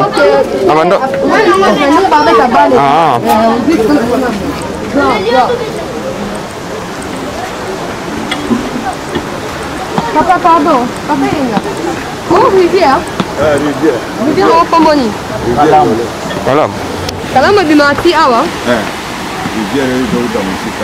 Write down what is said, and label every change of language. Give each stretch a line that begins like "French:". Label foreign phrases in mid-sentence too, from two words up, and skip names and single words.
French: Abando. Ah. Papa, pardon. Papa, il est là. Oh, rivière. Rivière. Rivière au Comboni. Voilà.
Lingala: Kalama bimati awa.
French: Rivière est dans mon site.